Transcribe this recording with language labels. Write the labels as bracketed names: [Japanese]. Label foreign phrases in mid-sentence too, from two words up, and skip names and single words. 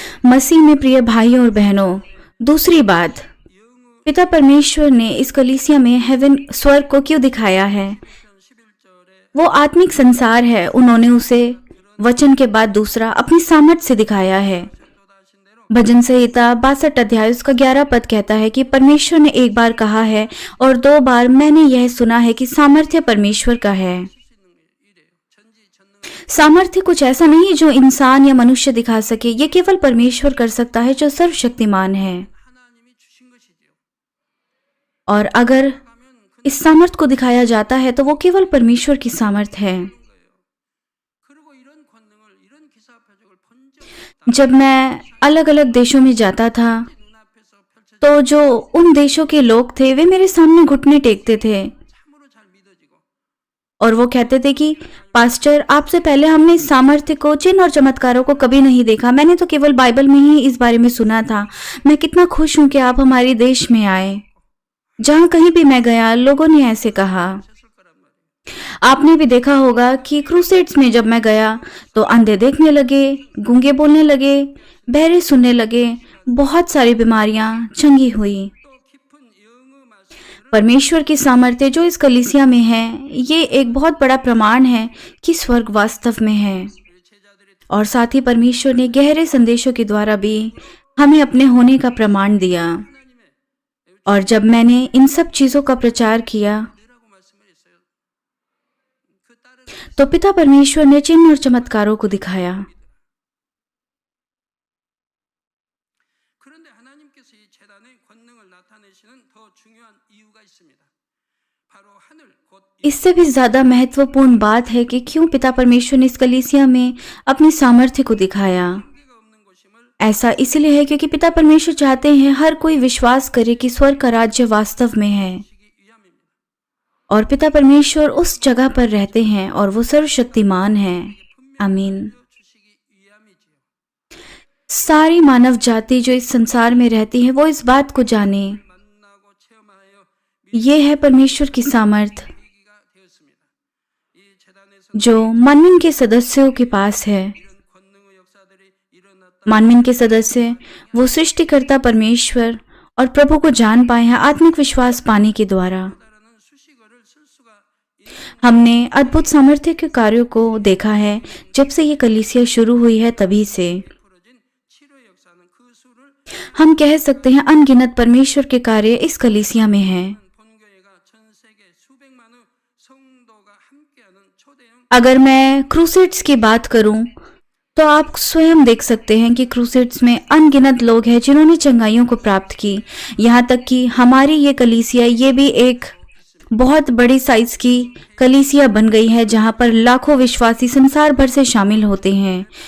[Hindi] मसीह में प्रिय भाइयों और बहनों, दूसरी बात, पिता परमेश्वर ने इस कलीसिया में हेवन स्वर्ग को क्यों दिखाया है? [Korean] 11절에 [Hindi] वो आत्मिक संसार है। उन्होंने उसे वचन के बाद दूसरा अपनी सामर्थ्य से दिखाया है। [Korean] 교도하신 대로 [Hindi] भजन संहिता 62 अध्याय उसका 11 पद कहता है कि परमेश्वर ने एक बार कहा है और 2 बार मैंने यह सुना है कि सामर्थ्य परमेश्वर का है। [Korean] 수 있는 게 이래요. 전지전능한 [Hindi] सामर्थ्य कुछ ऐसा नहीं जो इंसान या मनुष्य दिखा सके। ये केवल परमेश्वर कर सकता है जो सर्वशक्तिमान है। [Korean] 하나님이 주신 것이지요. [Hindi] और अगर [Korean] 가면 그 [Hindi] इस सामर्थ्य को दिखाया जाता है तो वो केवल परमेश्वर की सामर्थ्य है। [Korean] 거예요. 그리고 이런 권능을 이런 기사 표적을 본 적이 없다. [Hindi] जब मैं अलग अलग देशों में जाता था [Korean] 눈앞에서 펼쳐진 [Hindi] तो जो उन देशों के लोग थे वे मेरे सामने घुटने टेकते थे [Korean] 참으로 잘 믿어지고 [Hindi] और वो कहते थे कि पास्टर, आपसे पहले हमने इस सामर्थ्य को, चिन्ह और चमत्कारों को कभी नहीं देखा। मैंने तो केवल बाइबल में ही इस बारे में सुना था। मैं कितना खुश हूं कि आप हमारे देश में आए। जहां कहीं भी मैं गया लोगों ने ऐसे कहा। [Korean] 쳤을 거란 말이에요. [Hindi] आपने भी देखा होगा कि क्रूसेड्स में जब मैं गया तो अंधे देखने लगे, गूंगे बोलने लगे, बहरे सुनने लगे, बहुत सारी बीमारियां चंगी हुई। [Korean] 또 깊은 영의 말씀들은 [Hindi] परमेश्वर की सामर्थ्य जो इस कलीसिया में है, ये एक बहुत बड़ा प्रमाण है कि स्वर्ग वास्तव में है। [Korean] 우리 제자들이 [Hindi] और साथ ही परमेश्वर ने गहरे संदेशों के द्वारा भी हमें अपने होने का प्रमाण दिया। [Korean] 하나님의 [Hindi] और जब मैंने इन सब चीज़ों का प्रचार किया [Korean] 너라고 말씀을 했어요. 그 딸은 [Hindi] तो पिता परमेश्वर ने चिन्ह और चमत्कारों को दिखाया। [Korean] 그런데 하나님께서 이 재단의 권능을 나타내시는 더 중요한 이유가 있습니다. 바로 하늘 곧 [Hindi] इससे भी ज्यादा महत्वपूर्ण बात है कि क्यों पिता परमेश्वर ने इस कलीसिया में अपनी सामर्थ्य को दिखाया। [Korean] 한계가 없는 것임을 [Hindi] ऐसा इसलिए है क्योंकि पिता परमेश्वर चाहते हैं हर कोई विश्वास करे कि स्वर्ग का राज्य वास्तव में है [Korean] 주시기 위함입니다. [Hindi] और पिता परमेश्वर उस जगह पर रहते हैं और वो सर्वशक्तिमान है। आमीन। [Korean] 주시기 위함이지요. [Hindi] सारी मानव जाति जो इस संसार में रहती है वो इस बात को जाने, [Korean] 만나고 체험하여 [Hindi] ये है परमेश्वर की सामर्थ [Korean] 미기가 되었습니다. 이 재단에서 [Hindi] जो मानवीन के सदस्यों के पास है। [Korean] 이런 권능의 역사들이 일어났다. [Hindi] मानवीन के सदस्य वो सृष्टिकर्ता परमेश्वर और प्रभु को जान पाए हैं आत्मिक विश्वास पाने के द्वारा। [Korean] 따르는 수식어를 쓸 수가 [Hindi] हमने अद्भुत सामर्थ्य के कार्यों को देखा है जब से ये कलीसिया शुरू हुई है तभी से। [Korean] 풀어진 치료 역사는 그 수를 [Hindi] हम कह सकते हैं अनगिनत परमेश्वर के कार्य इस कलीसिया में हैं। [Korean] 본교회가 전 세계 수백만의 성도가 함께하는 초대형 [Hindi] अगर मैं क्रूसेड्स की बात करूं तो आप स्वयं देख सकते हैं कि क्रूसेड्स में अनगिनत लोग हैं जिन्होंने चंगाइयों को प्राप्त की। यहाँ तक कि हमारी ये कलीसिया ये भी एक बहुत बड़ी साइज की कलीसिया बन गई है जहाँ पर लाखों विश्वासी संसार भर से शामिल होते हैं।